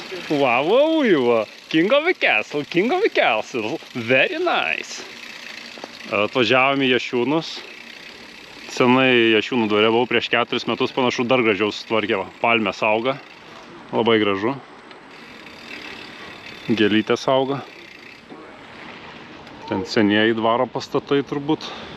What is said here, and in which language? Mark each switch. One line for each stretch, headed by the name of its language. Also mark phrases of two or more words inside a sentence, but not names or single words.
English: Wow, King of the Castle, King of the Castle. Very nice.
Lithuanian: Atvažiavom į Jašiūnus. Senai Jašiūnų dvare buvau prieš 4 metus, panašu dar gražiau sutvarkė. Palmės auga. Labai gražu. Gėlytės auga. Ten senieji dvaro pastatai turbūt.